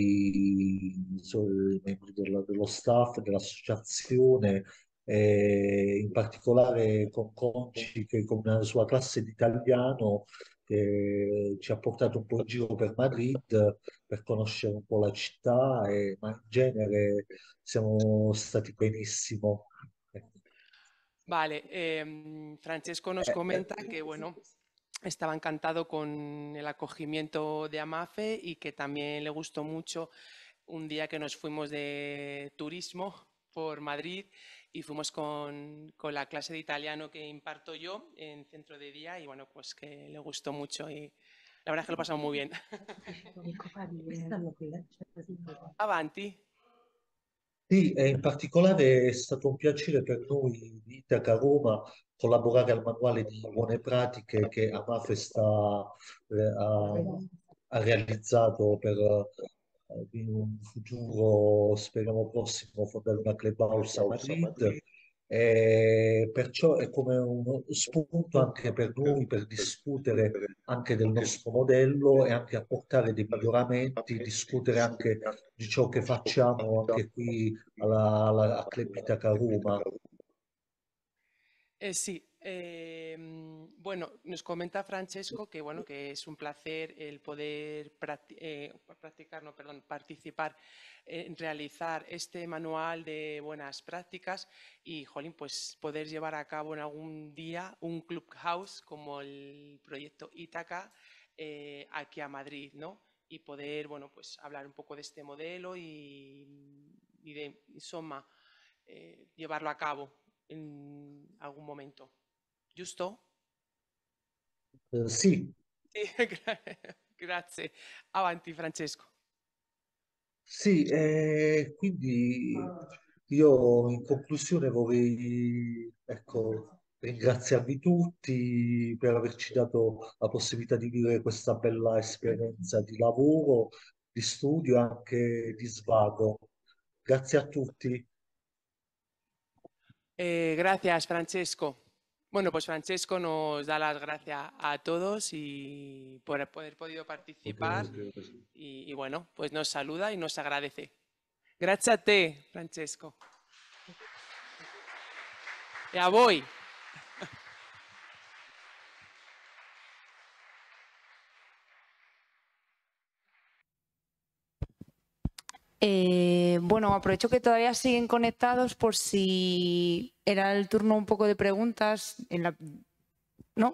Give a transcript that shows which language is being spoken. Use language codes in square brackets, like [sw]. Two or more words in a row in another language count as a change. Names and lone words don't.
[it] i membri dello staff, dell'associazione in particolare con Conci che con la sua classe di italiano che ci ha portato un po' in giro per Madrid per conoscere un po' la città, ma in genere siamo stati benissimo. [es] Vale, Francesco nos comenta que, bueno, estaba encantado con el acogimiento de Amafe y que también le gustó mucho un día que nos fuimos de turismo por Madrid y fuimos con la clase de italiano que imparto yo en centro de día y bueno, pues que le gustó mucho y la verdad es que lo pasamos muy bien. [it] Avanti. Sì, e in particolare è stato un piacere per noi di Itaca Roma collaborare al manuale di buone pratiche che Amafe ha realizzato per in un futuro, speriamo prossimo, fondare una clubhouse a Madrid. E perciò è come uno spunto anche per noi per discutere anche del nostro modello e anche apportare dei miglioramenti, discutere anche di ciò che facciamo anche qui a Club Itaca Roma. [es] Sí, bueno, nos comenta Francesco que bueno, que es un placer el poder practicar, no, perdón, participar en realizar este manual de buenas prácticas y, jolín, pues poder llevar a cabo en algún día un clubhouse como el proyecto Ítaca aquí a Madrid, ¿no? Y poder, bueno, pues hablar un poco de este modelo y de, insomma, llevarlo a cabo in algún momento. [it] Giusto? Sì. Sì, grazie. Avanti Francesco. Sì, quindi io in conclusione vorrei, ecco, ringraziarvi tutti per averci dato la possibilità di vivere questa bella esperienza di lavoro, di studio e anche di svago. Grazie a tutti. [es] Gracias Francesco. Bueno, pues Francesco nos da las gracias a todos y por haber podido participar y bueno, pues nos saluda y nos agradece. [it] Grazie a te, Francesco. E a voi. [es] Bueno, aprovecho que todavía siguen conectados por si era el turno un poco de preguntas, ¿no?